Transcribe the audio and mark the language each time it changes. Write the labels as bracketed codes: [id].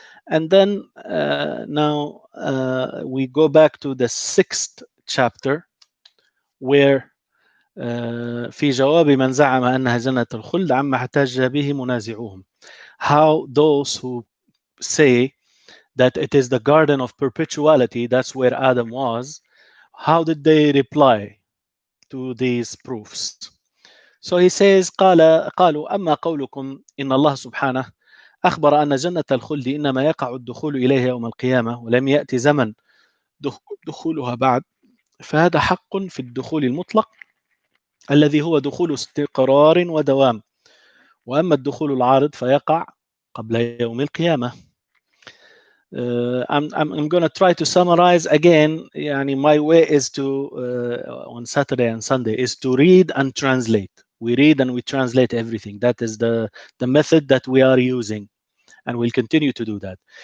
[en] And then now we go back to the 6th chapter, where [ar] في جواب من زعم أنها جنة الخلد عما احتج به منازعوهم. [en] How those who say that it is the garden of perpetuality, that's where Adam was, how did they reply to these proofs? So he says, [ar] قالوا أما قولكم إن الله سبحانه أخبر أن جنة الخلد إنما يقع الدخول إليها يوم القيامة ولم يأتي زمن دخولها بعد، فهذا حق في الدخول المطلق الذي هو دخول استقرار ودوام، وأما الدخول العارض فيقع قبل يوم القيامة. [en] I'm going to try to summarize again. يعني my way is to on Saturday and Sunday is to read and translate. We read and we translate everything. That is the method that we are using, and we'll continue to do that.